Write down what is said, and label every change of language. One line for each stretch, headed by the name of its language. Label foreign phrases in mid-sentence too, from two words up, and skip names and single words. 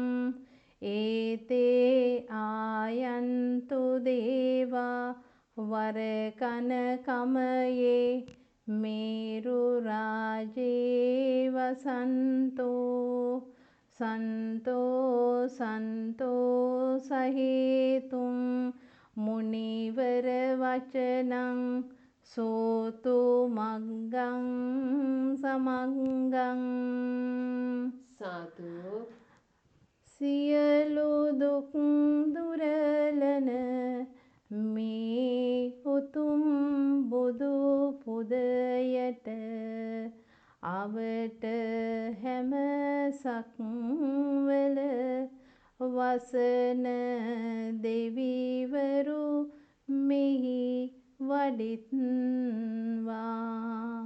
Pali: ඒතේ ආයන්තු දේවා වරකන කමයේ මේරු රාජේ වසන්තෝ සන්තෝ සන්තෝ සහේතුං මුනිවර වචනං සෝතු මග්ගං සමග්ගං.
Sinhala: සාදු. සියලු දුක් දුරලන මේ උතුම් බුදු පුදයට අවට හැම සක්වල වසන දෙවිවරු මෙහි වඩිත්වා.